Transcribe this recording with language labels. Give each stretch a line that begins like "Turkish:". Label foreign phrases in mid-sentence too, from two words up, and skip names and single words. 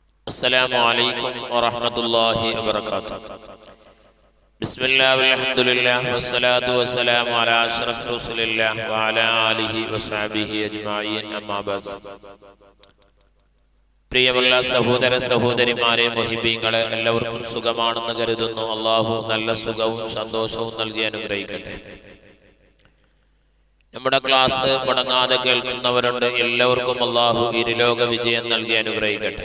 Arabic: السلام عليكم ورحمة الله وبركاته. بسم الله والحمد لله والصلاة والسلام على أشرف رسول الله وعلى آله وصحبه أجمعين أما بعد.
Malayalam: പ്രിയമുള്ള സഹോദര സഹോദരിമാരെ, മുഹിബീങ്ങളെ, എല്ലാവർക്കും സുഖമാണെന്ന് കരുതുന്നു. അള്ളാഹു നല്ല സുഖവും സന്തോഷവും നൽകി അനുഗ്രഹിക്കട്ടെ. നമ്മുടെ ക്ലാസ് മുടങ്ങാതെ കേൾക്കുന്നവരുണ്ട്. എല്ലാവർക്കും അള്ളാഹു ഇരുലോക വിജയം നൽകി അനുഗ്രഹിക്കട്ടെ.